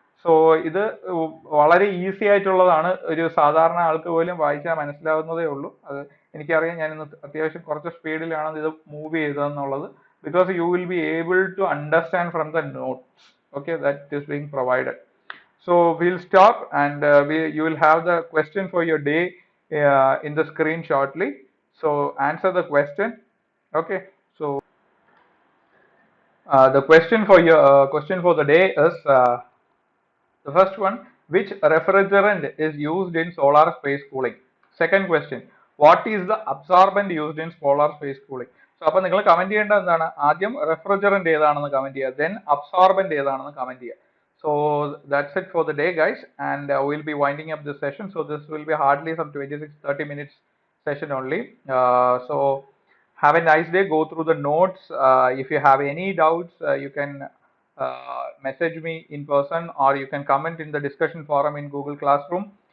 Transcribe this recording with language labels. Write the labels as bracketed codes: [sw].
[ml] So ഇത് വളരെ easy ആയിട്ടുള്ളതാണ്, ഒരു സാധാരണ ആൾക്ക് പോലും വായിച്ചാൽ മനസ്സിലാവുന്നതേ ഉള്ളൂ. അത് എനിക്കറിയാം, ഞാൻ ഇന്ന് അത്യാവശ്യം കുറച്ച് സ്പീഡിലാണ് ഇത് move ചെയ്തതെന്നുള്ളത്. [en] Because you will be able to understand from the notes, okay, that is being provided. So we'll stop, and you will have the question for your day in the screen shortly. So answer the question. Okay. So the question for the day is the first one: which refrigerant is used in solar space cooling? Second question: what is the absorbent used in solar space cooling? [ml] So അപ്പോൾ നിങ്ങൾ comment ചെയ്യേണ്ടത് എന്താണ്? ആദ്യം refrigerant ഏതാണെന്ന് comment ചെയ്യുക, then absorbent ഏതാണെന്ന് comment ചെയ്യുക. [en] So that's it for the day, guys, and we'll be winding up this session. So this will be hardly some 26-30 minutes session only. So have a nice day. Go through the notes. If you have any doubts, you can message me in person, or you can comment in the discussion forum in Google Classroom.